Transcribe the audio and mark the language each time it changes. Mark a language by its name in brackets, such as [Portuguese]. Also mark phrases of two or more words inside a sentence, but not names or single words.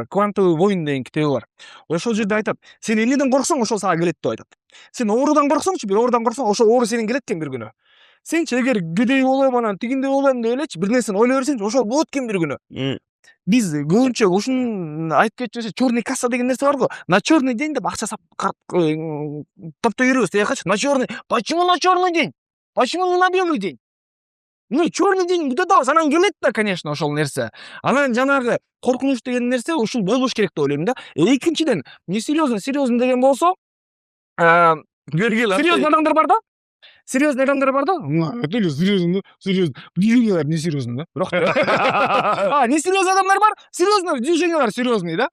[Russian] Квантовый войн [Kyrgyz] деген китеби бар. Ошол жерде айтат, сен эмнеден корксоң, ошол сага келет деп айтат. Сен оорудан корксоңчу, бир оорудан корксоң, ошол оору сенин келет экен бир күнү. Сенчи эгер кедей болом, анан тигиндей болом деп элечи, бир нерсени ойлой берсеңчи, ошол болот экен бир күнү. Биз көбүнчө ушун айтып кетчүбүз, [Russian] черный касса [Kyrgyz] деген нерсе бар го. [Russian] На черный день [Kyrgyz] деп акча таптай беребиз тиякачы. [Russian] На черный. Почему на черный день? Почему не на белый день? Ну, черный день [Kyrgyz] күтөтөбүз, анан келет да, [Russian] конечно, [Kyrgyz] ошол нерсе. Анан жанагы коркунуч деген нерсе ушул болбош керек деп ойлойм да. Экинчиден, серьезный деген болсо, серьезный адамдар бар да. Серьезный адамдар бар да? [Russian] Öyle серьезный. [Kyrgyz] Движениялар [Russian] не серьезный [Kyrgyz] да. Бирок [Russian] не серьезный [Kyrgyz] адамдар бар, серьезный движениялар серьезный да.